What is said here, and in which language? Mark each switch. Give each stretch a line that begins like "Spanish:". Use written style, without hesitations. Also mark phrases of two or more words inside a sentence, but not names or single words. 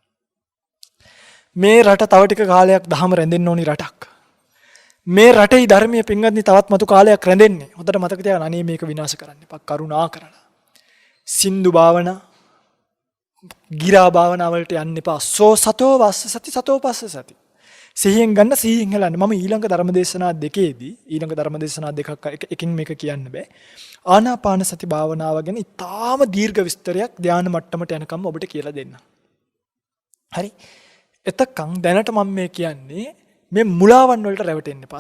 Sinhala: මේ රට තව ටික කාලයක් දහම රැඳෙන්න ඕනි රටක්. මේ රටේ ධර්මයේ පින්වත්නි තවත් මතු කාලයක් රැඳෙන්නේ. හොඳට මතක තියාගන්න අනේ මේක විනාශ කරන්න එපා කරුණා කරලා. සින්දු භාවනා ගිරා භාවනා වලට යන්න එපා.
Pali: සෝ සතෝ වස්ස සති සතෝ පස්ස සති.
Sinhala: සිහියෙන් ගන්න සිහියෙන් හෙලන්න. මම ඊළඟ ධර්මදේශනා දෙකේදී ඊළඟ ධර්මදේශනා දෙකක් එකින් මේක කියන්න බෑ. ආනාපාන සති භාවනාව ගැන ඉතාම දීර්ඝ විස්තරයක් ධානය මට්ටමට යනකම් ඔබට කියලා දෙන්න. හරි. එතකන් දැනට මම මේ කියන්නේ මේ මුලාවන් වලට රැවටෙන්න එපා.